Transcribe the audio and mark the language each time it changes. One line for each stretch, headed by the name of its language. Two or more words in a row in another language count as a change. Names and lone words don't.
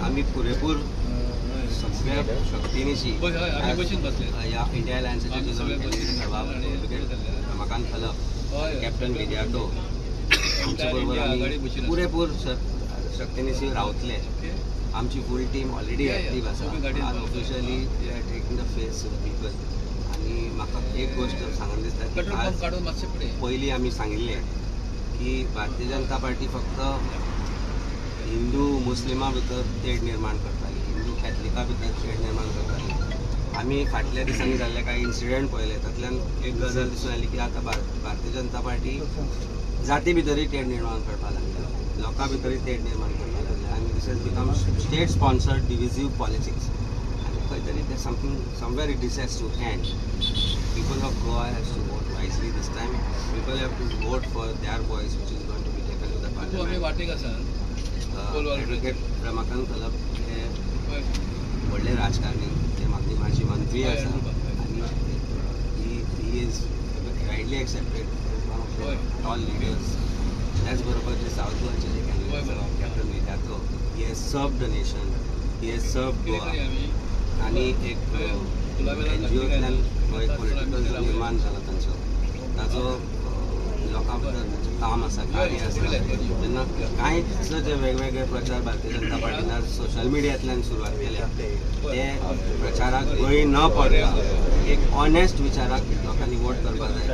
Konkani: आमी पुरेपूर सगळ्या शक्तीनिशी ह्या इंडिया अलायन्साचे जे रमाकांत खलप, कॅप्टन विरियाटो आमचे बरोबर आमी पुरेपूर शक्तीनिशी रावतले. आमची
English: full team already active
Konkani: आसा. आज
English: officially we are taking the face people
Konkani: आनी म्हाका एक गोष्ट सांगून दिसता की आज पयलीं आमी सांगिल्लें की भारतीय जनता पार्टी फक्त हिंदू मुस्लिमां भितर तेड निर्माण करताली. ती कॅथलिका भितर तेड निर्माण करताली. आमी फाटल्या दिसांनी जाल्ले कांय इन्सिडंट पळयले, तातूंतल्यान एक गजाल दिसून आयली की आतां भारतीय जनता पार्टी जाती भितरय तेड निर्माण करपाक लागल्या, लोकां भितरय तेड निर्माण करपाक लागल्या, आनी
English: this has become state sponsored divisive politics.
Konkani: आनी खंय तरी ते
English: somewhere it has to end. People of Goa has to vote wisely this time. People have to vote for their voice, which is going to be taken to the parliament. Advocate Ramakant Kalap
Konkani: हे व्हडले राजकारणी, ते माजी मंत्री आसा, आनी
English: he is widely accepted as one of the tall leaders.
Konkani: त्याच बरोबर जे साऊथ गोवाचे जे कॅन्डिडेट कॅप्टन विद्यार्थो,
English: he has served the nation, he has served Goa.
Konkani: आनी एक NGOतल्यान एक पॉलिटिकल जो निर्माण जाला तांचो, ताजो लोकां भितर तांचें काम आसा, कार्य आसा. तेन्ना कांयच जे वेगवेगळे प्रचार भारतीय जनता पार्टीन सोशल मिडियांतल्यान सुरवात केल्या, ते प्रचाराक गळी न पडटा एक ऑनेस्ट विचाराक लोकांनी वोट करपाक जाय.